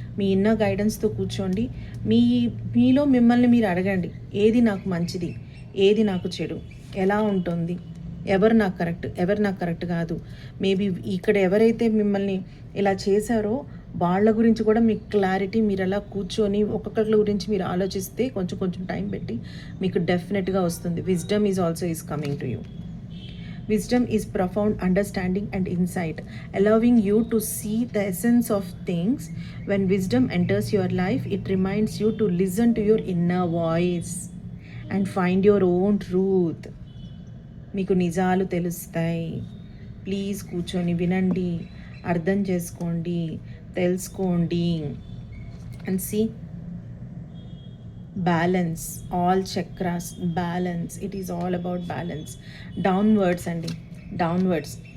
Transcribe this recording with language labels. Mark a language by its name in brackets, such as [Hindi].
[Telugu] మీ inner గైడెన్స్తో కూర్చోండి. మీలో మిమ్మల్ని మీరు అడగండి, ఏది నాకు మంచిది, ఏది నాకు చెడు, ఎలా ఉంటుంది, ఎవరు నాకు కరెక్ట్, ఎవరు నాకు కరెక్ట్ కాదు. మేబీ ఇక్కడ ఎవరైతే మిమ్మల్ని ఇలా చేశారో వాళ్ళ గురించి కూడా మీకు క్లారిటీ, మీరు అలా కూర్చొని ఒక్కొక్కరి గురించి మీరు ఆలోచిస్తే కొంచెం కొంచెం టైం పెట్టి మీకు డెఫినెట్గా వస్తుంది. [English] Wisdom is also is coming to you. Wisdom is profound understanding and insight, allowing you to see the essence of things. When wisdom enters your life, it reminds you to listen to your inner voice and find your own truth. [Telugu] మీకు నిజాలు తెలుస్తాయి. Please కూర్చొని వినండి, అర్థం చేసుకోండి, తెలుసుకోండి. [English] And see balance, all chakras balance. It is all about balance. Downwards అండి, downwards.